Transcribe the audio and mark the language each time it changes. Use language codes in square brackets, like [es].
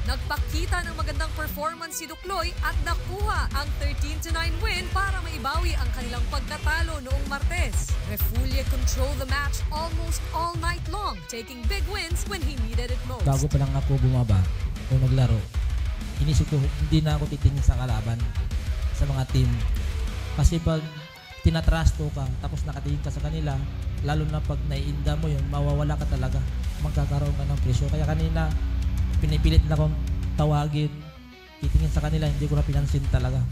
[tl] Nagpakita ng magandang performance si Ducloy at nakuha ang 13-9 win para maibawi ang kanilang pagkatalo noong Martes. [en] Refulie controlled the match almost all night long, taking big wins when he needed it most. [tl] Bago pa lang ako bumaba o naglaro, inisip ko, hindi na ako titingin sa kalaban, sa mga team. Kasi pag tinatrasto ka, tapos nakatingin ka sa kanila, lalo na pag naiinda mo yun, mawawala ka talaga. Magkakaroon ka ng presyo. Kaya kanina, pinipilit na akong tawagin, titingin sa kanila, hindi ko na pinansin talaga.